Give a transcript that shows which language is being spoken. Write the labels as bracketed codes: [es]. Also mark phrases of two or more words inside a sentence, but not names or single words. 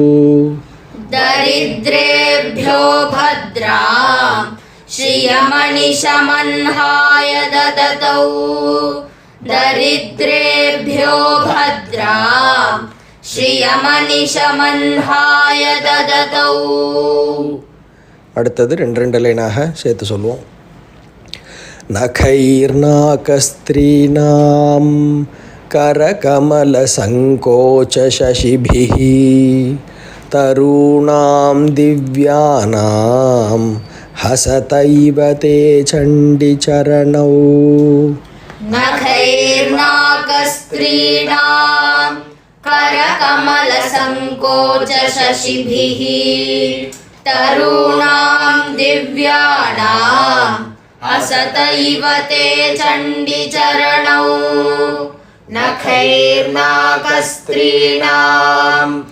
[sa] दरिद्रेभ्यो भद्रां श्रियमनिशमन्हाय ददतौ दरिद्रेभ्यो भद्रां श्रियमनिशमन्हाय ददतौ [ta] அடுத்தது ரெண்டு ரெண்டு லைனாக சேர்த்து சொல்லுவோம். [sa] நகைர்நாகஸ்திரீணாம் करकमलसङ्कोचशशिभिः तरूणां दिव्यानां हसतैव ते चण्डिचरणौ नखैर्नाकस्त्रीणां करकमलसङ्कोचशशिभिः तरूणां दिव्यानां हसतैव ते चण्डिचरणौ नखैर्नाकस्त्रीणां